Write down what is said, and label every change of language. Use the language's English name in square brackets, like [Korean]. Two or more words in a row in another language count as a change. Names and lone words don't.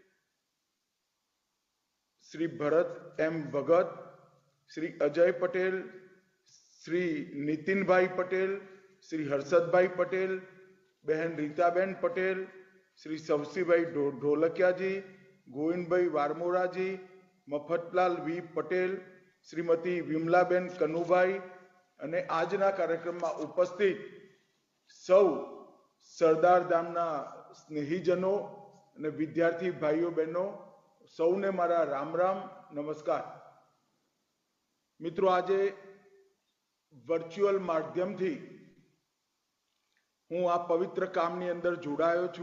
[Gujarati] श्री भरत एम भगत, श्री अजय पटेल, श्री नितिनभाई पटेल, श्री हर्षदभाई पटेल, बहन रीताबेन पटेल, श्री सवसीभाई ढोलकियाजी, गोविंदभाई वारमोराजी, मफतलाल वी पटेल, श्रीमती विमलाबेन कनुभाई અને આજના કાર્યક્રમમાં ઉપસ્થિત સૌ સરદારધામના સ્નેહીજનો અને વિદ્યાર્થી ભાઈઓ બહેનો સૌને મારા રામ રામ નમસ્કાર। મિત્રો, આજે વર્ચ્યુઅલ માધ્યમથી હું આ પવિત્ર કામની અંદર જોડાયો છું।